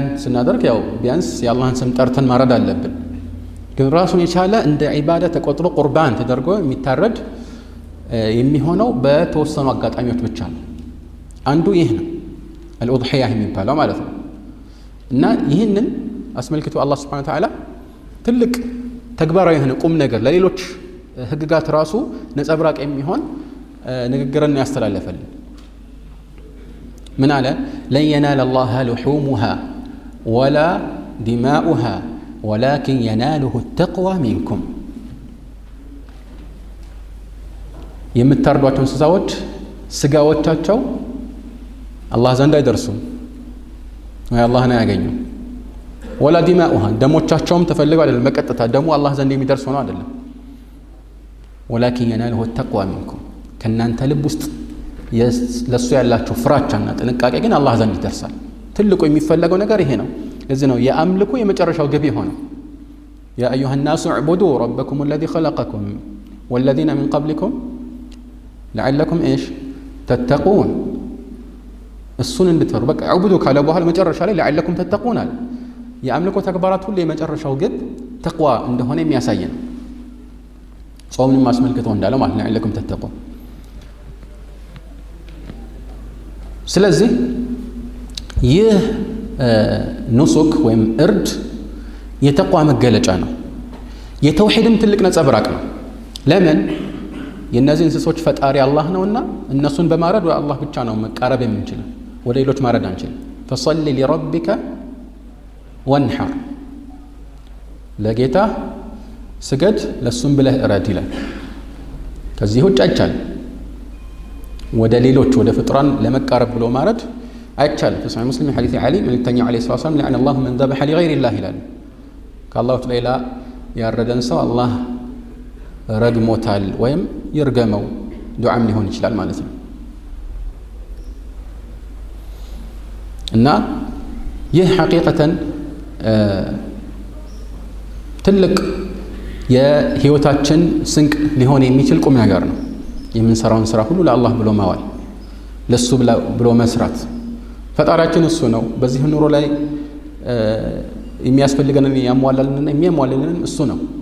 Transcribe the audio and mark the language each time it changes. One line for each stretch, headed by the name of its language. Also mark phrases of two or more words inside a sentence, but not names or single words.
Amharic: ስናደርግ ያው ቢያንስ የአላህን ስም ጠርተን ማረድ አለብን ግን ራሱን የቻለ እንደ ዒባዳ ተቆጥሮ ቁርባን ተደርጎ የሚታረድ የሚሆነው በተወሰኑ አጋጣሚዎች ብቻ ነው አንዱ ይህ ነው አልኡድሂያ የሚባለው ማለት ነው እና ይህንን አስመልክቶ አላህ
Arabic: سبحانه وتعالى
Amharic: ትልቅ ተግባራዊ የሆነ ቁም ነገር ለሌሎች ህግጋት ራሱ ነጸብራቅ የሚሆን ንግግርን ያስተላለፈልን
Arabic: من على لن ينال الله لحومها ولا دماؤها ولكن يناله التقوى منكم
Amharic: የምታርዷቸው እንስሳዎች ስጋዎቻቸው አላህ ዘንድ አይደርሱም ወይ አላህን አያገኙም
Arabic: ولا دماؤها ደሞቻቸውም
Amharic: ተፈልገው አይደለም በቀጥታ ደሙ አላህ ዘንድ የሚደርስ ሆኖ አይደለም
Arabic: ولكن يناله التقوى منكم
Amharic: ከናንተ ልብ ውስጥ ለሱ ያላችሁ ፍራቻና ጥንቃቄ ግን አላህ ዘንድ ይደርሳል ትልቁ የሚፈለገው ነገር ይሄ ነው እዚህ ነው የአምልኮ የመጨረሻው ግብ ሆነ
Arabic: يا ايها الناس اعبدوا ربكم الذي خلقكم والذين من قبلكم لعلكم ايش تتقون
Amharic: እሱን እንድትፈሩ በቃ አዕቡዱ ካለ በኋላ መጨረሻ ላይ
Arabic: لعلكم تتقون
Amharic: አለ የአምልኮ ተግባራት ሁሉ የመጨረሻው ግብ ተቅዋ እንደሆነ የሚያሳይ ነው ጾምን ማስመልከተው እንዳለው ማለት
Arabic: لعلكم تتقون
Amharic: ስለዚህ ይህ ኑሱክ ወይም እርድ የተቋ መገለጫ ነው የተውሂድም ትልቅ ነጸብራቅ ነው ለምን የነዚህ እንስሶች ፈጣሪ አላህ ነውና እነሱን በማረድ ወደ አላህ ብቻ ነው መቃረብ የምንችለው ወደ ሌሎች ማረድ አንችልም
Arabic: فصل لربك وانحر
Amharic: ለጌታ ስገድ ለሱም ብለህ እረድ ይላል ከዚህ ውጭ አይቻልም ወደ ሌሎች ወደ ፍጥራን ለመቃረብ ብሎ ማረድ አይቻልም
Arabic: في صحيح مسلم حديث علي من التنيا عليه الصلاه والسلام لعن الله من ذبح لغير الله
Amharic: ይላል ከአላህ ሌላ ያረደን ሰው አላህ ረግሞታል ወይም ይርገመው ዱዓም ሊሆን ይችላል ማለት ነው እና ይህ ሐቂቀተን ትልቅ የህይወታችን ስንቅ ሊሆን የሚችል ቁም ነገር ነው የምንሰራውን ስራ ሁሉ ለአላህ ብሎ ማዋል ለሱ ብሎ መስራት ፈጣሪያችን እሱ ነው በዚህ ኑሮ ላይ የሚያስፈልገንን ያሟላልንና የሚያሟላልን እሱ ነው